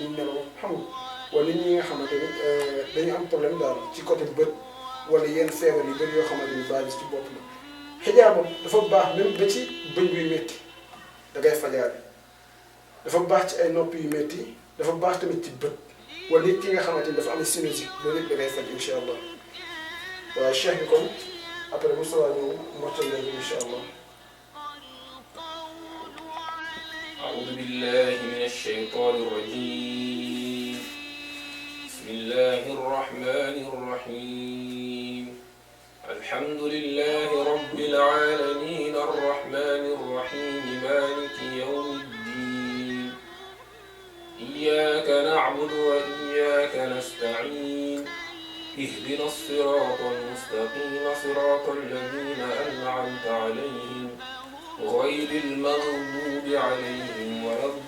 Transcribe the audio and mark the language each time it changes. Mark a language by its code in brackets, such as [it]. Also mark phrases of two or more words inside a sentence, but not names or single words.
[wo] ñu nelaw xam nga wala nit ñi nga xamante ni dañu am problème daal ci côté bët wala yenn feebar yu bëri yoo xamante ni base ci bopp la xijaaba dafa baax même ba ci bëñ buy métti da ngay fajaare dafa baax ci ay nopp yu métti dafa baax tamit ci bët wala nit ki nga xamante ni dafa am sinusite loolu yëpp da ngay faj [ar] إن شاء الله [wo] waaw cheikh bi kon après bu soobee ñëw mottal leen [ar] إن شاء الله. أعوذ بالله من الشيطان الرجيم بسم الله الرحمن الرحيم الحمد لله رب العالمين الرحمن الرحيم مالك يوم الدين إياك نعبد وإياك نستعين اهدنا الصراط المستقيم صراط الذين أنعمت عليهم غير المغضوب عليهم ولا